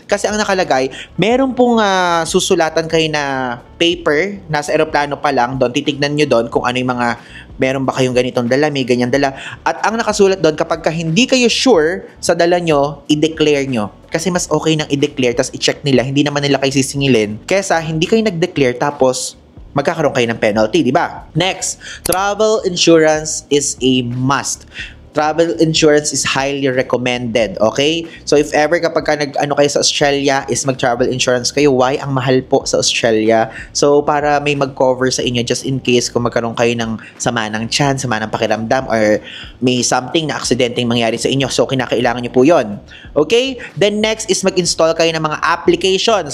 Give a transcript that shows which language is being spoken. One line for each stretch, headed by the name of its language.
Filipino: Kasi ang nakalagay, meron pong susulatan kayo na paper, nasa aeroplano pa lang, doon, titignan nyo doon kung ano yung mga meron ba kayong ganitong dala, may ganyan dala. At ang nakasulat doon, kapag hindi kayo sure sa dala nyo, i-declare nyo. Kasi mas okay nang i-declare, tapos i-check nila, hindi naman nila kayo sisingilin. Kesa hindi kayo nag-declare, tapos magkakaroon kayo ng penalty, di ba?
English: Next, travel insurance is a must. Travel insurance is highly recommended, okay?
Filipino: So if ever kapag kayo sa Australia is mag-travel insurance kayo, why ang mahal po sa Australia? So para may mag-cover sa inyo just in case kung magkaroon kayo ng sama ng tiyan, sama ng pakiramdam, or may something na aksidenteng mangyari sa inyo. So kinakailangan nyo po yon. Okay? Then next is mag-install kayo ng mga applications.